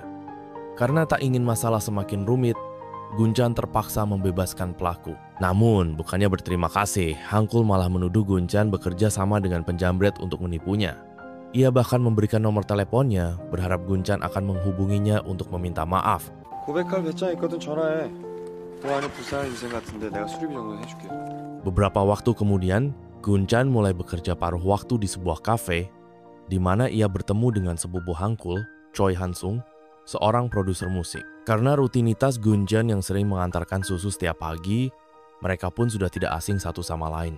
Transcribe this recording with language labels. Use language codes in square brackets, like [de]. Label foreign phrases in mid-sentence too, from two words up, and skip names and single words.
[id] Karena tak ingin masalah semakin rumit, Gunchan terpaksa membebaskan pelaku. Namun, bukannya berterima kasih, Hangkul malah menuduh Gunchan bekerja sama dengan penjambret untuk menipunya. Ia bahkan memberikan nomor teleponnya, berharap Gunchan akan menghubunginya untuk meminta maaf. [ko] 고백할 배짱 있거든 전화해. 너 안에 불쌍한 인생 같은데 내가 수리비 정도는 해줄게. [id] Beberapa waktu kemudian, Gunchan mulai bekerja paruh waktu di sebuah kafe, di mana ia bertemu dengan sepupu Hangkul, Choi Hansung, seorang produser musik. Karena rutinitas Gunchan yang sering mengantarkan susu setiap pagi, mereka pun sudah tidak asing satu sama lain.